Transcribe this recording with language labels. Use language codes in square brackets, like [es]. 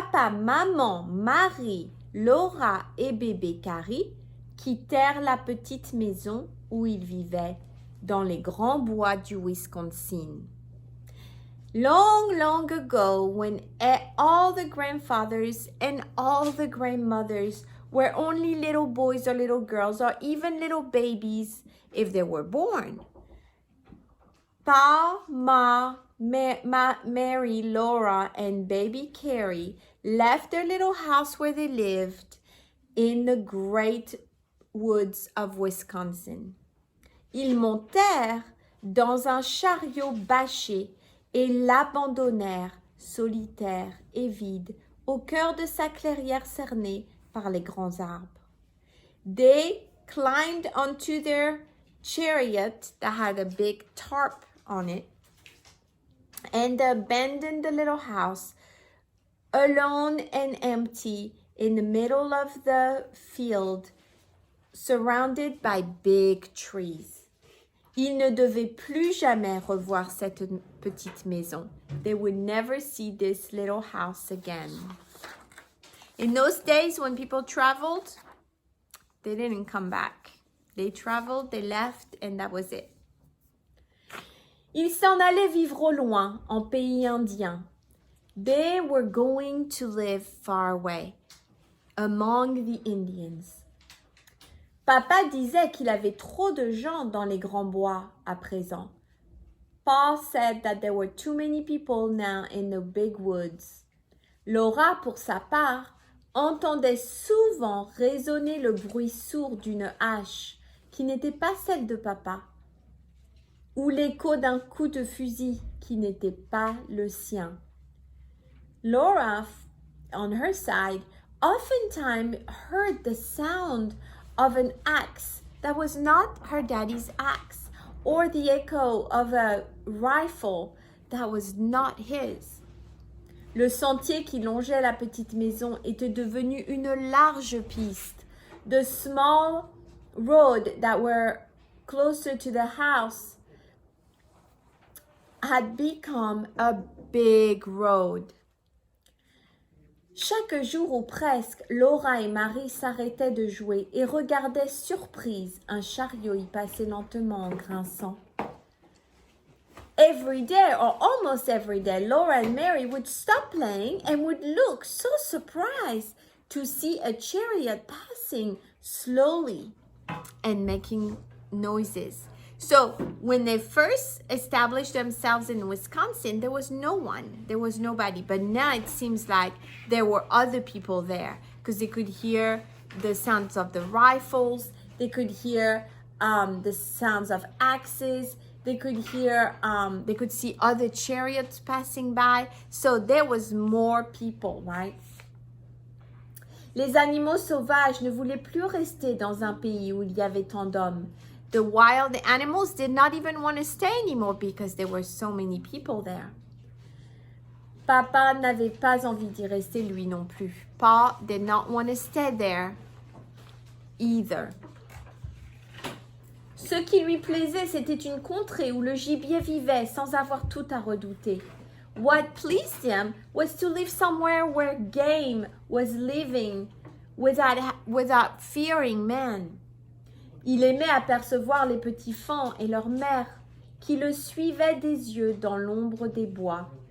[fr] maman, Marie, Laura et bébé Carrie quittèrent la petite maison où ils vivaient dans les grands bois du Wisconsin. [en] Long, long ago, when all the grandfathers and all the grandmothers were only little boys or little girls or even little babies if they were born. Pa, Mary, Laura, and baby Carrie left their little house where they lived in the great woods of Wisconsin. [fr] Ils montèrent dans un chariot bâché et l'abandonnèrent solitaire et vide au cœur de sa clairière cernée par les grands arbres. [en] They climbed onto their chariot that had a big tarp on it and abandoned the little house alone and empty in the middle of the field surrounded by big trees. [fr] Ils ne devaient plus jamais revoir cette petite maison. [en] They would never see this little house again. In those days when people traveled, they didn't come back. They traveled, they left, and that was it. [fr] Ils s'en allaient vivre au loin, en pays indien. [en] They were going to live far away, among the Indians. [fr] Papa disait qu'il avait trop de gens dans les grands bois à présent. [en] Paul said that there were too many people now in the big woods. [fr] Laura, pour sa part, entendait souvent résonner le bruit sourd d'une hache qui n'était pas celle de papa, ou l'écho d'un coup de fusil qui n'était pas le sien. [en] Laura, on her side, oftentimes heard the sound of an axe that was not her daddy's axe, or the echo of a rifle that was not his. [fr] Le sentier qui longeait la petite maison était devenu une large piste. [en] The small road that were closer to the house had become a big road. [fr] Chaque jour ou presque, Laura et Marie s'arrêtaient de jouer et regardaient surprises un chariot y passer lentement en grinçant. [en] Every day, or almost every day, Laura and Mary would stop playing and would look so surprised to see a chariot passing slowly and making noises. So when they first established themselves in Wisconsin, there was no one, there was nobody. But now it seems like there were other people there because they could hear the sounds of the rifles, they could hear the sounds of axes, they could hear, they could see other chariots passing by. So there was more people, right? [fr] Les animaux sauvages ne voulaient plus rester dans un pays où il y avait tant d'hommes. [en] The wild animals did not even want to stay anymore because there were so many people there. [fr] Papa n'avait pas envie d'y rester lui non plus. [en] Paul did not want to stay there either. [fr] Ce qui lui plaisait, c'était une contrée où le gibier vivait sans avoir tout à redouter. [en] What pleased him was to live somewhere where game was living without fearing man. [fr] Il aimait apercevoir les petits faons et leur mère qui le suivaient des yeux dans l'ombre des bois.